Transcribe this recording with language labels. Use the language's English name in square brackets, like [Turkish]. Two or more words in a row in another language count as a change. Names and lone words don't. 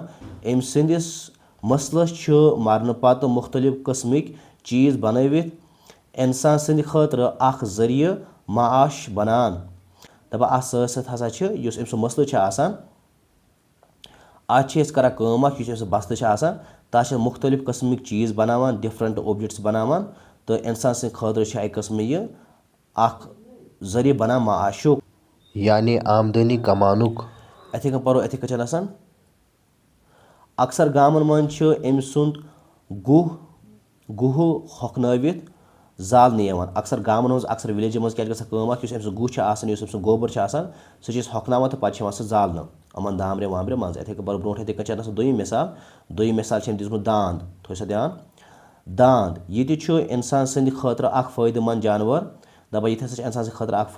[Kashmiri] अम सदिस मसलस मरन पत मुख्तलिफ कस्मिक चीज़ बनवित इंसान सद खतर अख जरिए माश बनान। दपा अत हसा अम सुंद मसल अत कर बस्त तथ मुख्तलिफ कस्मिक चीज़ बनावान, [English] different objects [Kashmiri] बनावान। तो इंसान सद खतर एक कस्म यह अख जरिए बना माशुक यानी आमदनी कमानुक। अथे कन पो अथे कन अक्सर गामन मज अम सुंद गुह हकनवित زالنہٕ یِوان اکثر گامَن منٛز اکثر وِلیجن منٛز کیٛاہ چھِ گژھان کٲم اکھ یُس أمۍ سُنٛد گُہہ چھُ آسان یُس أمۍ سُنٛد گوبر چھُ آسان سُہ چھِ أسۍ ہۄکھناوان تہٕ پَتہٕ چھِ یِوان سُہ زالنہٕ یِمن دامبرٮ۪ن وامبرٮ۪ن منٛز یِتھٕے کٔنۍ بَرو برونٛٹھ یِتھٕے کٔنۍ چھِ آسان دوٚیِم مِثال چھِ أمۍ دِژمٕژ داند تھٲیِو سا دھیان داند یہِ تہِ چھُ اِنسان سٕنٛدِ خٲطرٕ اکھ فٲیدٕ منٛد جانور دَپان یہِ تہِ ہسا چھُ اِنسان سٕنٛدِ خٲطرٕ اکھ